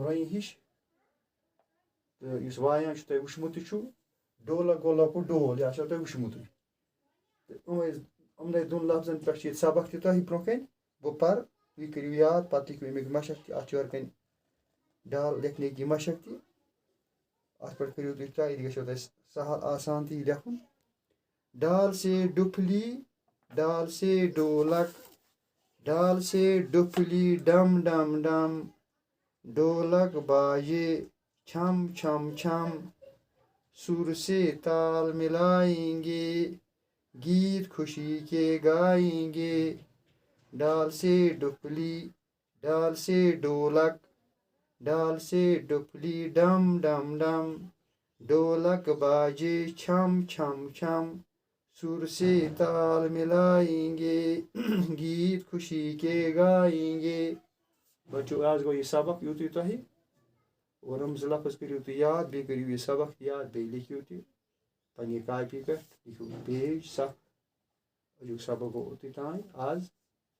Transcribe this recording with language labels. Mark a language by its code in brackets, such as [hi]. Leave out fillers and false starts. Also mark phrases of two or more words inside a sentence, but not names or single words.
[ks] رۄنہِ ہِش تہٕ یُس وایان چھُ تۄہہِ وٕچھمُتٕے چھُو ڈولک گوٚو لۄکُٹ ڈول یہِ آسیو تۄہہِ وٕچھمُتٕے تہٕ یِمنٕے دۄن لفظن پٮ۪ٹھ چھِ ییٚتہِ سبق تہِ تۄہہِ برونٛہہ کَنۍ بہٕ پَرٕ تُہۍ کٔرِو یاد پَتہٕ لیکھِو اَمِکۍ مشق تہِ اَتھ چھِ یورٕ کَنۍ ڈال لیکھنٕکۍ یہِ مشق تہِ اَتھ پٮ۪ٹھ کٔرِو تُہۍ ٹراے یہِ گژھیو تۄہہِ سہل آسان تہِ یہِ لیکھُن [ur] ڈال سے ڈُپلی ڈال سے ڈولک ڈال سے ڈُپلی ڈم ڈم ڈم ڈولک باجے چھم چھم چھم سر سے تال ملائیں گے گیت خوشی کے گائیں گے ڈال سے ڈُپلی ڈال سے ڈولک ڈال سے ڈُپلی ڈم ڈم ڈم ڈولک باجے چھم چھم چھم سر سے تال ملائیں گے گیت خوشی کے گائیں گے. [ks] بچو آز گوٚو یہِ سبق یُتُے تۄہہِ اور یِم زٕ لفظ کٔرِو تُہۍ یاد بیٚیہِ کٔرِو یہِ سبق یاد بیٚیہِ لیکھِو تہِ پنٛنہِ کاپی پٮ۪ٹھ لیکھِو پیج 7 أزیُک سبق گوٚو اوٚتُے تانۍ آز